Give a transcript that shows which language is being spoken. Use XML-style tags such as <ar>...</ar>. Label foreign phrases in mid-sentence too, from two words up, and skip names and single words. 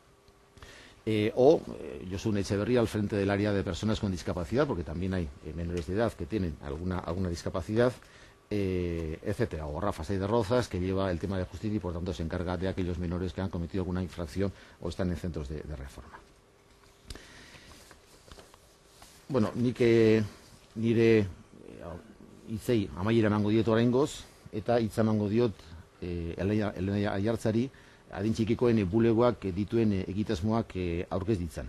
<es>o Josun Echeverría al frente del área de personas con discapacidad, porque también hay menores de edad que tienen alguna discapacidad, etcétera, o Rafa Saiz de Rozas, que lleva el tema de justicia y por tanto se encarga de aquellos menores que han cometido alguna infracción o están en centros de reforma.</es> <eu>Bueno, nire hitzei amaiera emango diet oraingoz, eta hitza emango diot Elena Ayartzari adin txikikoen bulegoak dituen egitasmoak aurkez ditzan.</eu>